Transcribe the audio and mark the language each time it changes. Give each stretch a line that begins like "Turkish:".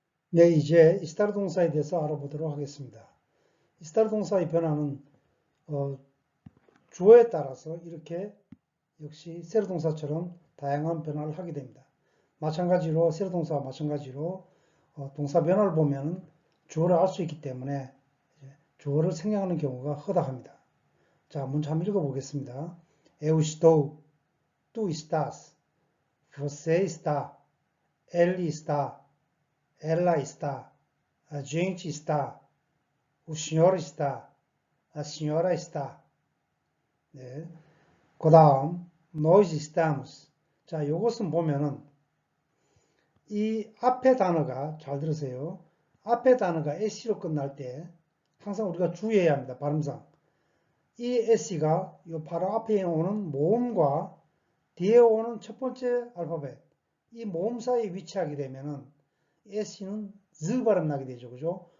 Korean: 네, 이제 이스타르 동사에 대해서 알아보도록 하겠습니다. 이스타르 동사의 변화는 주어에 따라서 이렇게 역시 세로 동사처럼 다양한 변화를 하게 됩니다. 마찬가지로 세로 동사와 마찬가지로 동사 변화를 보면 주어를 알 수 있기 때문에 주어를 생략하는 경우가 허다합니다. 자, 먼저 한번 읽어보겠습니다.
Portuguese: Eu estou, tu estás, você está, ele está, ela está, a gente está, o senhor está, a senhora está.
Korean: 네. 그 다음, nós estamos. 자, 요것은 보면은 이 앞에 단어가, 잘 들으세요. 앞에 단어가 s로 끝날 때 항상 우리가 주의해야 합니다. 발음상. 이 s가 바로 앞에 오는 모음과 뒤에 오는 첫 번째 알파벳, 이 모음 사이에 위치하게 되면은 s는 z 발음 나게 되죠. 그죠?